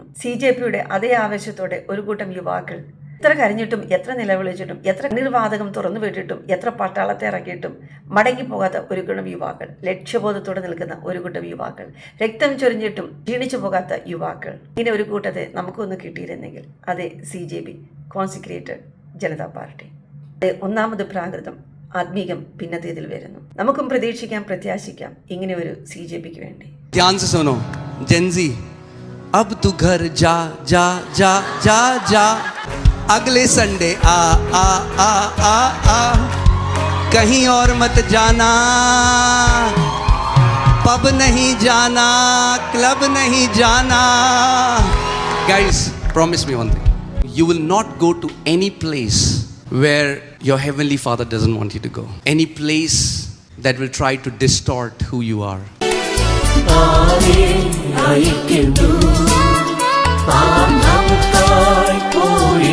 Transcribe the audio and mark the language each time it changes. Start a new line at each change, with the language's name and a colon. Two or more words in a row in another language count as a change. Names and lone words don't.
Malayalam: CJP-യുടെ അതേ ആവേശത്തോടെ ഒരു കൂട്ടം യുവാക്കൾ എത്ര കരഞ്ഞിട്ടും എത്ര നിലവിളിച്ചിട്ടും എത്ര നിർവാതകം തുറന്നു വിട്ടിട്ടും എത്ര പട്ടാളത്തെ ഇറക്കിയിട്ടും മടങ്ങിപ്പോകാത്ത ഒരു കൂട്ടം യുവാക്കൾ, ലക്ഷ്യബോധത്തോടെ നിൽക്കുന്ന ഒരു കൂട്ടം യുവാക്കൾ, രക്തം ചൊരിഞ്ഞിട്ടും ക്ഷീണിച്ചു പോകാത്ത യുവാക്കൾ, ഇങ്ങനെ ഒരു കൂട്ടത്തെ നമുക്കൊന്ന് കിട്ടിയിരുന്നെങ്കിൽ അതെ CJP, കോൺസിക്രേറ്റഡ് ജനതാ പാർട്ടി. ഒന്നാമത് പ്രാകൃതം, ആത്മീകം പിന്നത്തേതിൽ വരുന്നു. നമുക്കും പ്രതീക്ഷിക്കാം, പ്രത്യാശിക്കാം ഇങ്ങനെ ഒരു CJP-ക്ക് വേണ്ടി.
Hindi: ध्यान से सुनो जेंजी, अब तू घर जा जा जा जा जा, अगले संडे आ आ आ आ आ, कहीं और मत जाना, पब नहीं जाना, क्लब नहीं जाना.
English: Guys, promise me one thing. You will not go to any place where your heavenly Father doesn't want you to go. Any place that will try to distort who you are. I can do.